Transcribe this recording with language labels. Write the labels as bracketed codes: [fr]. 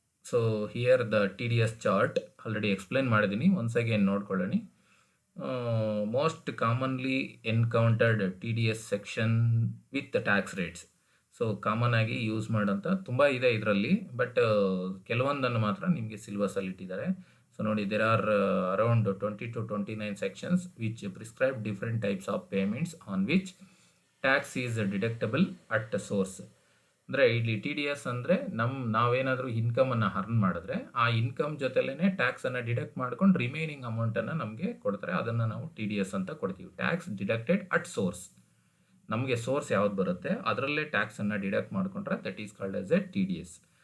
[en] so here the T D S chart already explain [kn] ಮಾಡಿದ್ದೀನಿ. [en] once again [kn] ನೋಡ್ಕೊಳ್ಳೋಣ. [en] Most commonly encountered T D S section with tax rates. [kn] So common ಆಗಿ use ಮಾಡೋಂಥ ತುಂಬ ಇದೆ ಇದರಲ್ಲಿ, but ಕೆಲವೊಂದನ್ನು ಮಾತ್ರ ನಿಮಗೆ ಸಿಲೆಬಸಲ್ಲಿ ಇಟ್ಟಿದ್ದಾರೆ. [en] so [kn] ನೋಡಿ, [en] There are around 20 to 29 sections which prescribe different types of payments on which tax is deductible at source. [kn] ಅಂದರೆ ಇಲ್ಲಿ ಟಿ ಡಿ ಎಸ್ ಅಂದರೆ ನಾವೇನಾದರೂ ಇನ್ಕಮನ್ನು ಅರ್ನ್ ಮಾಡಿದ್ರೆ ಆ ಇನ್ಕಮ್ ಜೊತೆಲೇ ಟ್ಯಾಕ್ಸನ್ನು ಡಿಡಕ್ಟ್ ಮಾಡ್ಕೊಂಡು ರಿಮೈನಿಂಗ್ ಅಮೌಂಟನ್ನು ನಮಗೆ ಕೊಡ್ತಾರೆ. ಅದನ್ನು ನಾವು ಟಿ ಡಿ ಎಸ್ ಅಂತ ಕೊಡ್ತೀವಿ. [en] Tax deducted at source. [kn] ನಮಗೆ ಸೋರ್ಸ್ ಯಾವ್ದು ಬರುತ್ತೆ ಅದರಲ್ಲೇ ಟ್ಯಾಕ್ಸನ್ನು ಡಿಡಕ್ಟ್ ಮಾಡಿಕೊಂಡ್ರೆ [en] That is called as a T D S.